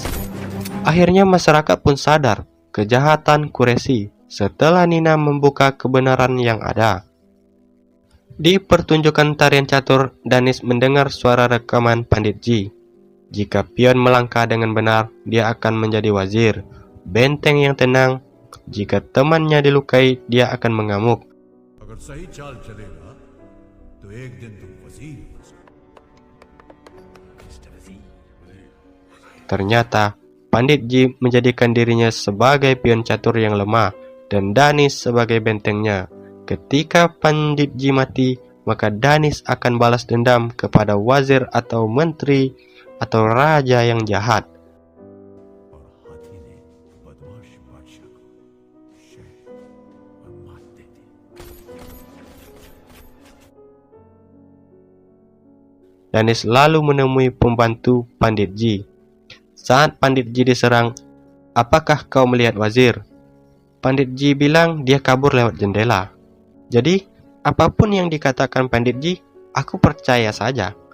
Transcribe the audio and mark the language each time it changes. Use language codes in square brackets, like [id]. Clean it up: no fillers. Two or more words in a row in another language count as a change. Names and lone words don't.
[id] Akhirnya masyarakat pun sadar kejahatan Qureshi setelah Nina membuka kebenaran yang ada. Di pertunjukan tarian catur, Danis mendengar suara rekaman Pandit Ji. Jika pion melangkah dengan benar, dia akan menjadi wazir. Benteng yang tenang. Jika temannya dilukai, dia akan mengamuk. [hi] अगर सही चाल चलेगा तो एक दिन तुम वजीर बन सकते। [id] Ternyata, Pandit Ji menjadikan dirinya sebagai pion catur yang lemah dan Danis sebagai bentengnya. Ketika Pandit Ji mati, maka Danis akan balas dendam kepada wazir atau menteri atau raja yang jahat. [hi] और हाथी ने बदमाश बादशाह को शहद और मात दे दी। [id] Danis lalu menemui pembantu Pandit Ji. Saat Pandit Ji diserang, apakah kau melihat wazir? Pandit Ji bilang dia kabur lewat jendela. Jadi, apapun yang dikatakan Pandit Ji, aku percaya saja.